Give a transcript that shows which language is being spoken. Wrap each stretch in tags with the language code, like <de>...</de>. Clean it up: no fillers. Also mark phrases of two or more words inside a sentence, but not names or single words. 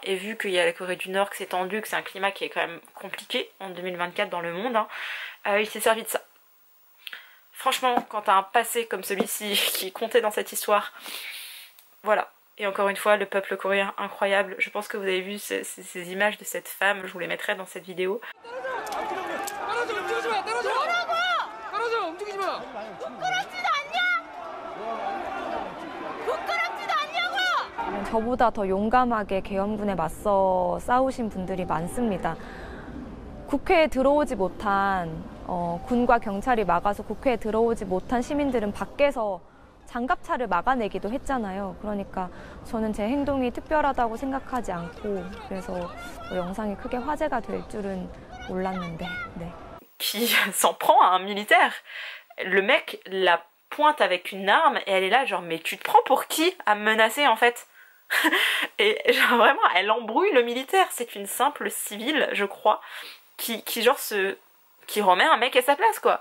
<fr>Et vu qu'il y a la Corée du Nord, que c'est tendu, que c'est un climat qui est quand même compliqué en 2024 dans le monde, hein, il s'est servi de ça. Franchement, quand t'as un passé comme celui-ci qui est compté dans cette histoire, voilà. Et encore une fois, le peuple coréen incroyable. Je pense que vous avez vu ces images de cette femme, je vous les mettrai dans cette vidéo.</fr> <ko>저보다 더 용감하게 계엄군에 맞서 싸우신 분들이 많습니다. 국회에 들어오지 못한 군과 경찰이 막아서 국회에 들어오지 못한 시민들은 밖에서 장갑차를 막아내기도 했잖아요. 그러니까 저는 제 행동이 특별하다고 생각하지 않고 그래서 영상이 크게 화제가 될 줄은 몰랐는데. 네.</ko> <fr>Qui s'en prend à un militaire. Le mec la pointe avec une arme et elle est là genre mais tu te prends pour qui à me menacer en fait? Et genre vraiment elle embrouille le militaire, c'est une simple civile je crois qui genre qui remet un mec à sa place quoi.</fr>